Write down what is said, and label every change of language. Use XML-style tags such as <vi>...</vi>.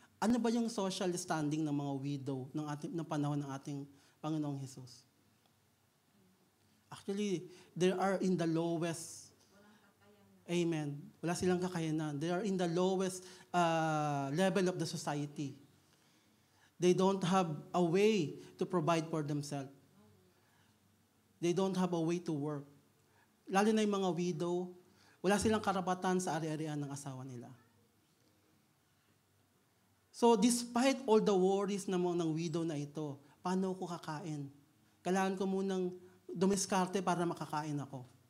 <tl>Ano ba yung social standing ng mga widow ng panahon ng ating Panginoong Hesus?</tl> <en>Actually, they are in the lowest. Amen.</en> <tl>Wala silang kakayanan.</tl> <en>They are in the lowest level of the society. They don't have a way to provide for themselves. They don't have a way to work.</en> <tl>Lalo na yung mga widow, wala silang karapatan sa ari-arian ng asawa nila.</tl> <en>So despite all the worries</en> <tl>ng widow na ito, paano ko kakain? Kailangan ko munang dumiskarte para makakain ako.</tl>